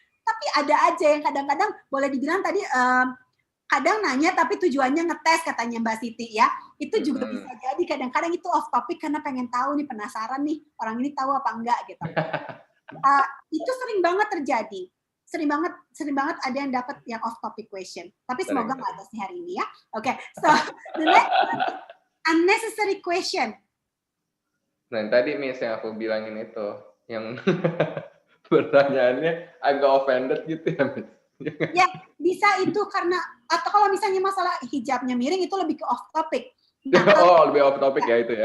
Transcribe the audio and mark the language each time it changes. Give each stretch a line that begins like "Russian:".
Indonesian: Tapi ada aja yang kadang-kadang boleh dibilang tadi kadang nanya tapi tujuannya ngetes katanya Mbak Siti ya. Itu juga bisa jadi kadang-kadang itu off topic karena pengen tahu nih, penasaran nih orang ini tahu apa enggak gitu. Itu sering banget terjadi. Sering banget ada yang dapat yang off topic question. Tapi semoga nggak ada sih hari ini ya.
English: Oke, so the next one is unnecessary question.
Indonesian: Nah, tadi Miss yang aku bilangin itu, yang pertanyaannya agak offended gitu ya, Miss. Ya, bisa itu karena, atau kalau misalnya masalah hijabnya miring itu lebih ke off topic. Nah, lebih off topic ya itu ya.